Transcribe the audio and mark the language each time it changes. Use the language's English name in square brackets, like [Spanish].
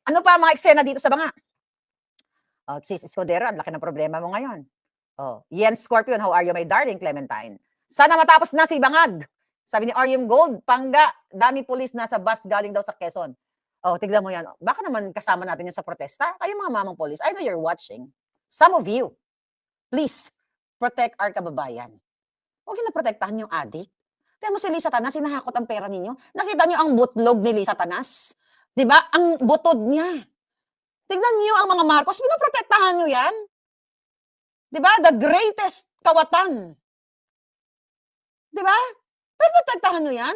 [Filipino] Ano pa mga eksena dito sa Banga? Sis Escudero, ang laki ng problema mo ngayon. [English] Yen Scorpion, how are you, my darling Clementine? [Filipino] Sana matapos na si Bangag. Sabi ni RM Gold, Pangga, dami pulis na sa bus galing daw sa Quezon. Tignan mo yan. Baka naman kasama natin yan sa protesta. Kayo mga mamang polis, [English] I know you're watching. Some of you, please, protect our kababayan. [Filipino] Huwag yung naprotektahan yung adik. Tignan mo si Lisa Tanas, sinahakot ang pera ninyo. Nakita niyo ang butlog ni Lisa Tanas? Diba? Ang butod niya. Tignan niyo ang mga Marcos, pinoprotektahan niyo yan. Diba? [English] The greatest [Filipino] kawatan. Diba? Protektahan niyo yan.